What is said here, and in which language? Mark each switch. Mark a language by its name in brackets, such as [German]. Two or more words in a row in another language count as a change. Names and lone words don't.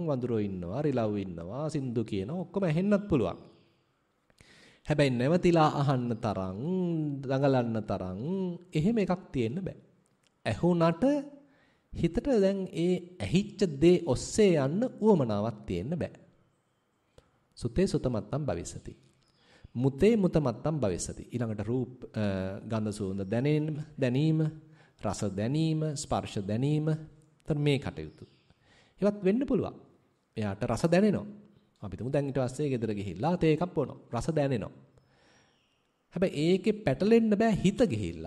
[Sinhala] වඳුරෝ ඉන්නවා, රිලව් ඉන්නවා, සින්දු කියනවා ඔක්කොම ඇහෙන්නත් පුළුවන්. හැබැයි නැවතිලා අහන්න තරම්, දඟලන්න තරම් එහෙම එකක් තියෙන්න බෑ. ඇහුණට හිතට දැන් ඒ ඇහිච්ච දේ ඔස්සේ යන්න උවමනාවක් තියෙන්න බෑ. [Pali] සුතේ සුතමත්තම් භවිස්සති. මුතේ මුත මත්තම් භවිස්සති. [Sinhala] ඊළඟට රූප ගන්ධ සුවඳ දැනීම, රස දැනීම, ස්පර්ශ දැනීම. තර මේ කටයුතු. ඒවත් වෙන්න පුළුවන්. එයාට රස දැනෙනවා. අපි තුමු දැන් ඊට පස්සේ ගෙදර ගිහිල්ලා තේ එකක් බොනවා. රස දැනෙනවා. හැබැයි ඒකේ පැටලෙන්න බෑ හිත ගිහිල්ලා.